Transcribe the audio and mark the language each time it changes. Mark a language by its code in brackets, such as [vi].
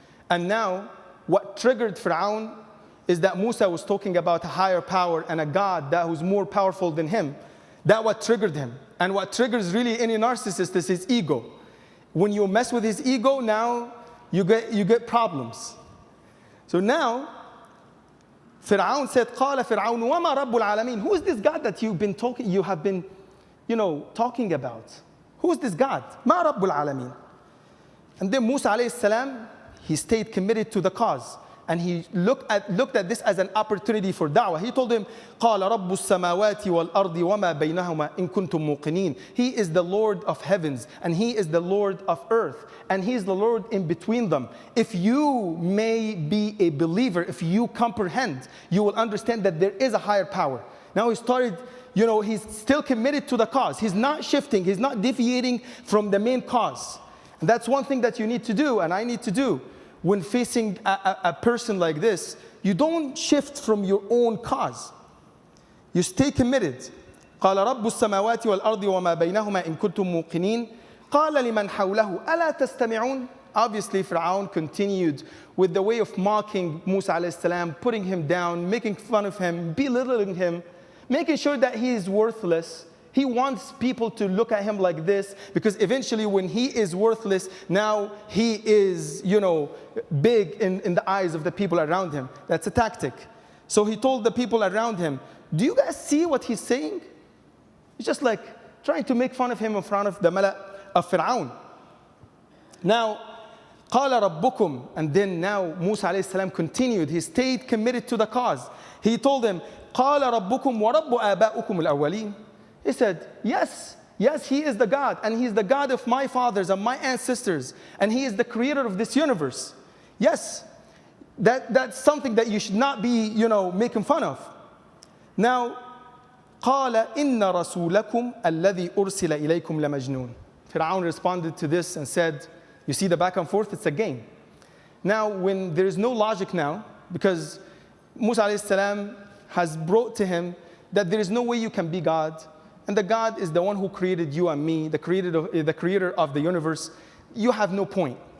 [en] And now, what triggered Pharaoh is that Musa was talking about a higher power and a God that was more powerful than him. That's what triggered him. And what triggers really any narcissist is his ego. When you mess with his ego, now you get problems. So now, Pharaoh said, [ar] قال فرعون وما رب العالمين. [en] Who is this God that you have been talking about? Who is this God? [ar] ما رب العالمين. [en] And then Musa alayhi salam, he stayed committed to the cause. And he looked at this as an opportunity for da'wah. He told him, [ar] قال رب السماوات والأرض وما بينهما إن كنتم موقنين. [en] He is the Lord of heavens, and He is the Lord of earth, and He is the Lord in between them. If you may be a believer, if you comprehend, you will understand that there is a higher power. Now he started, he's still committed to the cause. He's not shifting. He's not deviating from the main cause. And that's one thing that you need to do, and I need to do. When facing a person like this, you don't shift from your own cause. You stay committed. [ar] قال رب السماوات والأرض وما بينهما إن كنتم موقنين قال لمن حوله ألا تستمعون. [en] Obviously, Pharaoh continued with the way of mocking Musa alayhi salam, putting him down, making fun of him, belittling him. making sure that he is worthless. He wants people to look at him like this, because eventually when he is worthless, now he is, big in the eyes of the people around him. That's a tactic. So he told the people around him, do you guys see what he's saying? He's just like trying to make fun of him in front of the mala of Pharaoh. Now, [ar] قال ربكم, [en] and then now Musa alayhi salam continued. He stayed committed to the cause. He told them, [ar] قال ربكم ورب آبائكم الأولين. [en] He said, yes, he is the God, and he's the God of my fathers and my ancestors, and he is the creator of this universe. Yes, that's something that you should not be, making fun of. Now, [ar] قال إن رسولكم الذي أرسل إليكم لمجنون. [en] Pharaoh responded to this and said, you see the back and forth, it's a game. Now, when there is no logic now, because Musa alayhi salam has brought to him that there is no way you can be God, and the God is the one who created you and me, the creator of the universe, you have no point.